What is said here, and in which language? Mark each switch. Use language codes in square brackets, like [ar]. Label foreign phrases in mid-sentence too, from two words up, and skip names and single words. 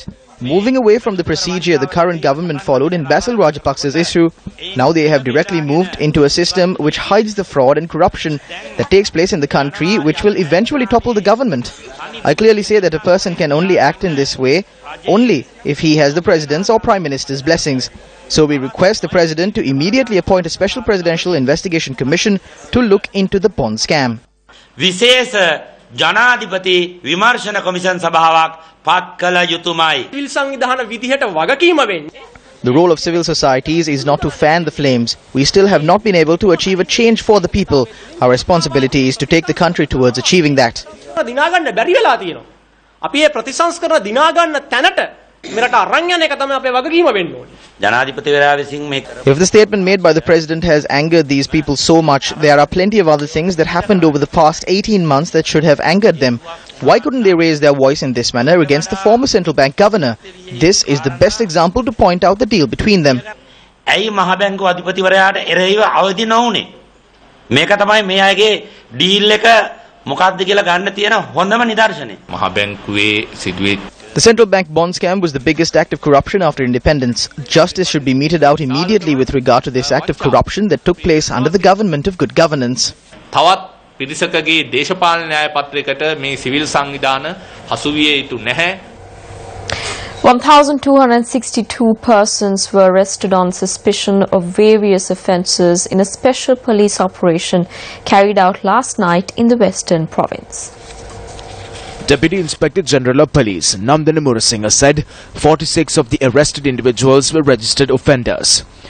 [en] Moving away from the procedure the current government followed in Basil Rajapaksa's issue, now they have directly moved into a system which hides the fraud and corruption that takes place in the country, which will eventually topple the government. I clearly say that a person can only act in this way only if he has the President's or Prime Minister's blessings. So we request the President to immediately appoint a special Presidential Investigation Commission to look into the bond scam. [si] ජනාධිපති විමර්ශන කොමිෂන් සභාවක් පත් කළ යුතුමයි. සිවිල් සංවිධාන විදිහට වගකීම වෙන්නේ. [en] The role of civil societies is not to fan the flames. We still have not been able to achieve a change for the people. Our responsibility is to take the country towards achieving that. [si] දිනා ගන්න බැරි වෙලා තියෙනවා. අපි මේ ප්‍රතිසංස්කරණ දිනා ගන්න තැනට මෙරට අරන් යන එක තමයි අපේ වගකීම වෙන්න ඕනේ. ජනාධිපතිවරයා විසින් මේ [en] If the statement made by the President has angered these people so much, there are plenty of other things that happened over the past 18 months that should have angered them. Why couldn't they raise their voice in this manner against the former central bank governor? This is the best example to point out the deal between them. [si] ඇයි මහ බැංකුව අධිපතිවරයාට එරෙහිව අවදි නොවුනේ? මේක තමයි මේ අයගේ ඩීල් එක මොකක්ද කියලා ගන්න තියෙන හොඳම නිදර්ශනය. මහ බැංකුවේ සිදුවේ [en] The central bank bond scam was the biggest act of corruption after independence. Justice should be meted out immediately with regard to this act of corruption that took place under the government of good governance. [si] තවත් පිරිසකගේ දේශපාලන න්‍යාය පත්‍රයකට මේ සිවිල් සංවිධාන හසු විය යුතු නැහැ. [en] 1,262 persons were arrested on suspicion of various offences in a special police operation carried out last night in the Western Province. Deputy Inspector General of Police Nandana Murasinghe said 46 of the arrested individuals were registered offenders.